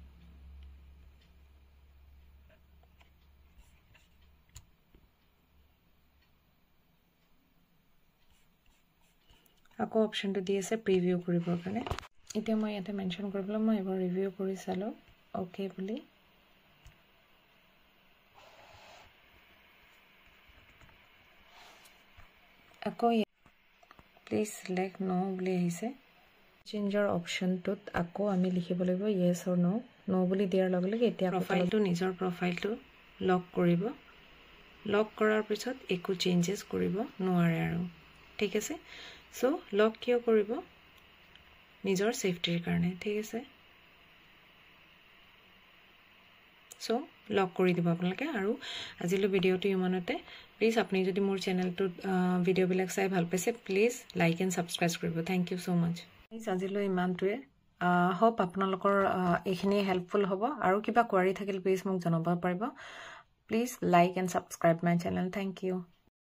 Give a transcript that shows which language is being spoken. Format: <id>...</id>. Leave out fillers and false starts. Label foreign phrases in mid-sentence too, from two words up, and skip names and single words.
<as>আকৌ অপশনটো দি আছে প্ৰিভিউ কৰিবৰ কাৰণে এতিয়া মই ইয়াতে মেনশন কৰিবলৈ মই এবাৰ ৰিভিউ কৰি চালো ওকে বুলি আকৌ</as> <en>please select no</en> <as>বুলি আহিছে চেঞ্জৰ অপশনটোত আকৌ আমি লিখিব লাগিব</as> <en>yes or no</en> <as>নো বুলি দিয়াৰ লগে লগে এতিয়া প্ৰফাইলটো নিজৰ প্ৰফাইলটো লক কৰিব লক কৰাৰ পিছত একো চেঞ্জেস কৰিব নোৱাৰে আৰু ঠিক আছে সো লক কিয় কৰিব নিজৰ সেফটিৰ কাৰণে ঠিক আছে সো লক কৰি দিব আপোনালোকে আৰু আজিলৈ ভিডিওটো ইমানতে প্লিজ আপুনি যদি মোৰ চেনেলটো ভিডিও বিলাক চাই ভাল পাইছে</as> <en>please like and subscribe</en> <as>কৰিব</as> <en>thank you so much</en> <as>আজিলৈ ইমানটোৱে হোপ আপোনালোকৰ এইখিনি হেল্পফুল হ'ব আৰু কিবা কোৱাৰি থাকিলে প্লিজ মোক জনাব পাৰিব</as> <en>please like and subscribe my channel thank you</en>